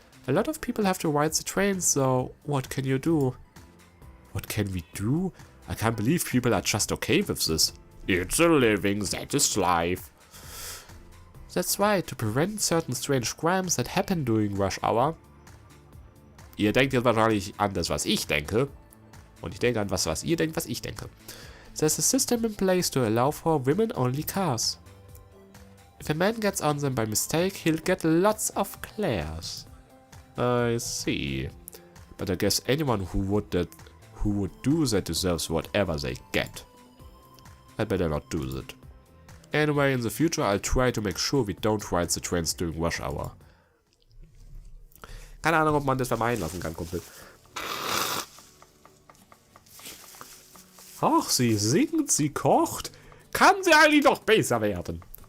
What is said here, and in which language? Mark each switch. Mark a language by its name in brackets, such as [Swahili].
[English] A lot of people have to ride the train, so what can you do? What can we do? I can't believe people are just okay with this. It's a living, that is life. That's right, to prevent certain strange crimes that happen during rush hour. [German] Ihr denkt jetzt wahrscheinlich an das, was ich denke. Und ich denke an was ihr denkt, was ich denke. [English] There's a system in place to allow for women-only cars. If a man gets on them by mistake, he'll get lots of glares. I see. But I guess anyone who who would do that deserves whatever they get. I better not do that. Anyway, in the future I'll try to make sure we don't ride the trains during rush hour. [German] Keine Ahnung, ob man das vermeiden lassen kann, Kumpel. Ach, sie singt, sie kocht. Kann sie eigentlich noch besser werden?